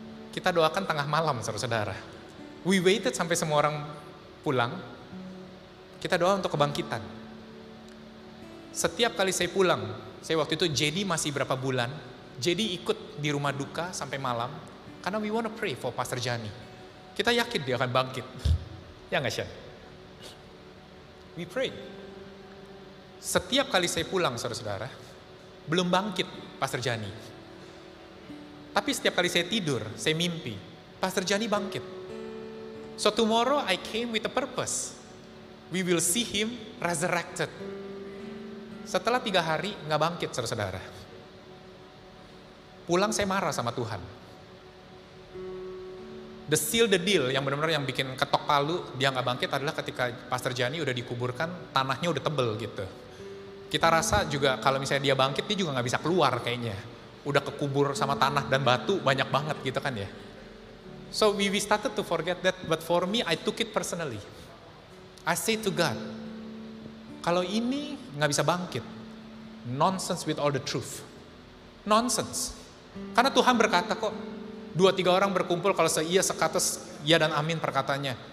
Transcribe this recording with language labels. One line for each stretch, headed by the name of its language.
Indonesian: Kita doakan tengah malam, saudara-saudara.
English: We waited
Indonesian: sampai semua orang pulang. Kita doa untuk kebangkitan. Setiap kali saya pulang, saya waktu itu JD masih berapa bulan, JD ikut di rumah duka sampai malam.
English: Karena we want to pray for Pastor Jani.
Indonesian: Kita yakin dia akan bangkit. Ya nggak, Shan?
English: We pray.
Indonesian: Setiap kali saya pulang, saudara-saudara, belum bangkit Pastor Jani. Tapi setiap kali saya tidur, saya mimpi, Pastor Jani bangkit.
English: So tomorrow I came with a purpose. We will see him resurrected.
Indonesian: Setelah 3 hari, nggak bangkit, saudara-saudara. Pulang saya marah sama Tuhan.
English: The seal the deal
Indonesian: yang benar-benar yang bikin ketok palu dia nggak bangkit adalah ketika Pastor Jani udah dikuburkan, tanahnya udah tebel gitu. Kita rasa juga kalau misalnya dia bangkit, dia juga nggak bisa keluar kayaknya. Udah kekubur sama tanah dan batu banyak banget gitu kan ya.
English: So we started to forget that, but for me I took it personally. I say to God,
Indonesian: kalau ini nggak bisa bangkit,
English: nonsense with all the truth. Nonsense.
Indonesian: Karena Tuhan berkata kok, 2-3 orang berkumpul kalau seia sekata ya dan amin perkataannya.